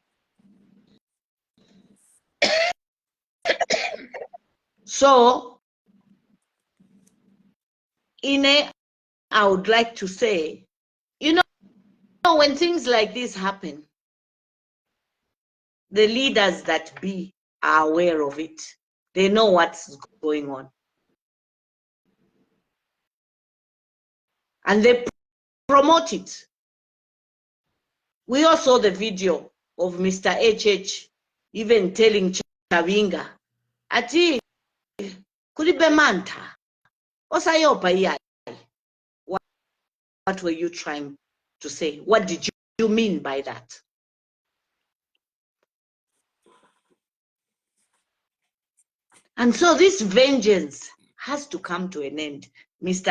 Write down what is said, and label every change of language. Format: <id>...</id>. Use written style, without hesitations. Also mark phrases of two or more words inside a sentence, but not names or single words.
<en>So, I would like to say, you know, when things like this happen, the leaders that be are aware of it. They know what's going on. And they promote it. We all saw the video of Mr. HH even telling Chavinga,</en> <ny>ati kulibe manta, osayopa iyai.</ny> <en>What were you trying to say? What did you mean by that? And so this vengeance has to come to an end. Mr.</en>